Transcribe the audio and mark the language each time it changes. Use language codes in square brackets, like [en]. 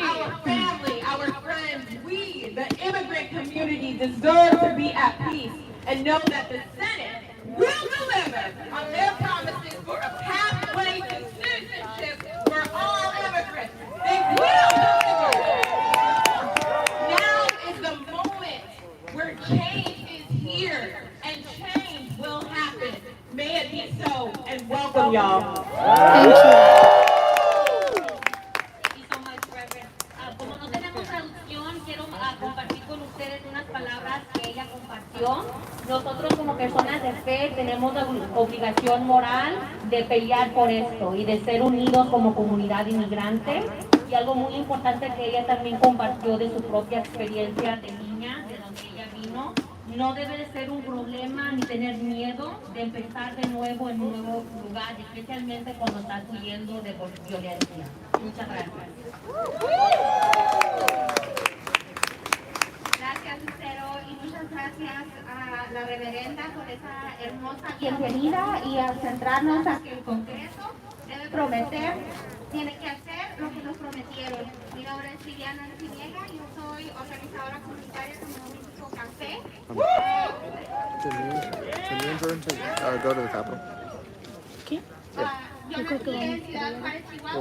[en] Our family, our friends, we, the immigrant community, deserve to be at peace and know that the Senate will deliver on their promises for a pathway to citizenship for all immigrants. They will deliver. Now is the moment where change is here and change will happen. May it be so, and welcome, y'all. Thank you. Thank you so much, Reverend. [es] Como no tenemos traducción, quiero compartir con ustedes unas palabras que ella compartió. Nosotros como personas de fe tenemos la obligación moral de pelear por esto y de ser unidos como comunidad inmigrante. Y algo muy importante que ella también compartió de su propia experiencia de niña, de donde ella vino. No debe de ser un problema ni tener miedo de empezar de nuevo en un nuevo lugar, especialmente cuando estás huyendo de violencia. Muchas gracias. Gracias, Lucero, y muchas gracias a la reverenda por esa hermosa bienvenida y al centrarnos a que el Congreso debe prometer, tiene que hacer lo que nos prometieron. Mi nombre es Viviana Arciniega, yo soy organizadora comunitaria del Movimiento Café. [en] Can you adjourn to go to the Capitol? [es] Yo nací en Ciudad Juárez, Chihuahua.